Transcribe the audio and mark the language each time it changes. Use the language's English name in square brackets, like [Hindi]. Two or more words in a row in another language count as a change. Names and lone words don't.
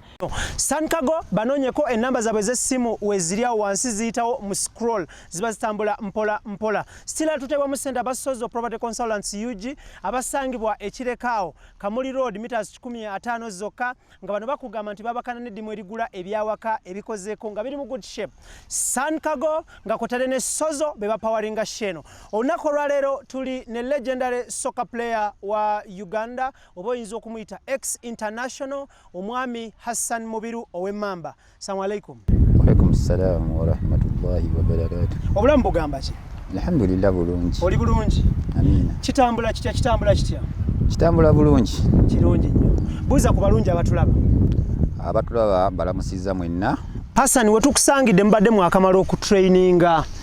[Ganda] Cargo banonyeko enamba zaabwe z'essimu weziryawo wansi ziyitawo mu scroll, ziba zitambula mpola. Still tutebwa mu ssente abasozo Property Consultants UG abasangibwa ekirekaawo Kamuli Road meters 15 zokka, nga bano bakugamba nti babakana n'eddimu erigula ebyawaka ebikozeeko nga biri mu [English] good shape. [Ganda] Cargo nga kotale ne sozo be bapawaringa sheno. Olunaku olwaleero tuli ne [English] legendary soccer player [Ganda] wa Uganda, oba oyinza okumuyita [English] ex international, [Ganda] omwami HASSAN MUBIRU ow'Emmamba. [Arabic] السلام عليكم. وعليكم السلام ورحمة الله وبركاته. [Ganda] Obulamu bugamba ki? Alhamdulillah bulungi. Oli bulungi? Amina. Kitambula kitya? Kitambula bulungi. Kirungi nnyo. Buuza ku balungi abatulaba. Abatulaba balamusiza mwenna. HASSAN, wetukusangidde mubadde mwakamala okutraininga.